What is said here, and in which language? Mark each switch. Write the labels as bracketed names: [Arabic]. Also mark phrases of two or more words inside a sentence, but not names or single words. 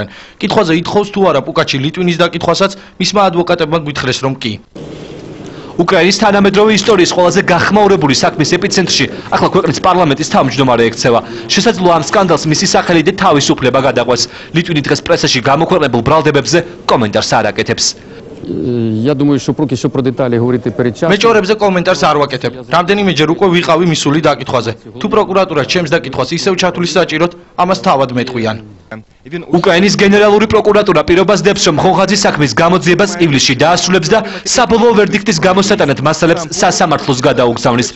[Georgian] კითხვაზე ითხოვს თუ არა პუკაჩი ლიტვინის დაკითხვასაც მისმა ადვოკატებმა გვითხრეს, რომ კი. უკრაინის თანამედროვე ისტორიის ყველაზე გახმაურებული საქმის ეპიცენტრში ახლა ქვეყნის პარლამენტის თავმჯდომარე ექცევა. შესაძლოა ამ სკანდალს მისი სახელი და თავისუფლება გადაყვეს. ლიტვინი დღეს პრესაში გამოქვეყნებულ ბრალდებებზე კომენტარს არ აკეთებს. [Ukrainian] Я думаю, что поки что про детали говорити передчасно. [Georgian] მეჭორებზე კომენტარს არ ვაკეთებ. რამდენიმეჯერ უკვე ვიყავი მისული დაკითხვაზე. თუ პროკურატურა ჩემს დაკითხვას ისევ ჩათვლის საჭიროდ, ამას თავად მეტყვიან. უკრაინის გენერალური პროკურატურა პირობას დებს, რომ ღონღაძის საქმის გამოძიებას ივლისში დაასრულებს და საბოლოო ვერდიქტის გამოსატანად მასალებს სასამართლოს გადაუგზავნის.